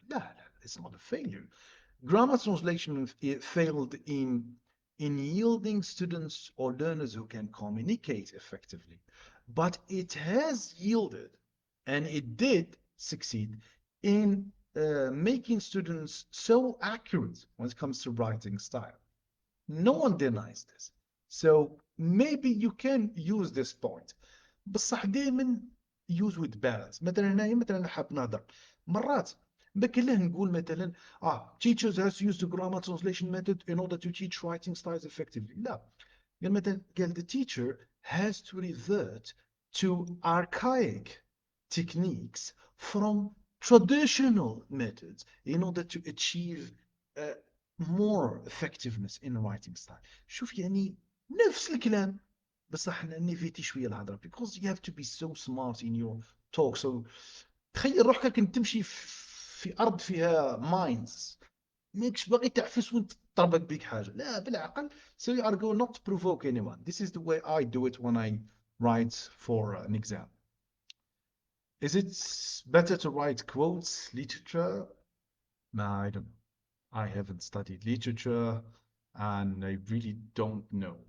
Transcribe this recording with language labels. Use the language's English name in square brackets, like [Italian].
[Arabic] لا, [English] it's not a failure. Grammar translation failed in yielding students or learners who can communicate effectively, but it has yielded and it did succeed in making students so accurate when it comes to writing style. No one denies this. So maybe you can use this point. [Arabic] بصح دائما [English] use with balance. [Arabic] مثلا هنايا مثلا حاب نهضر مرات بكله نقول مثلا [English] teachers has used the grammar translation method in order to teach writing styles effectively. [Arabic] لا, قال مثلا قال [English] the teacher has to revert to archaic techniques from traditional methods in order to achieve more effectiveness in writing style. [Arabic] شوف يعني نفس الكلام بس احنا نيفيتي شويه الهضره [English] because you have to be so smart in your talk. [Arabic] So تخيل روحك كنت تمشي في ارض فيها ماينز, ماكش باغي تعفس وانت تضربك بيك حاجه. لا, بالعقل. [English] So you are going not to provoke anyone. This is the way I do it when I write for an exam. Is it better to write quotes literature? No, I don't know. I haven't studied literature, and I really don't know.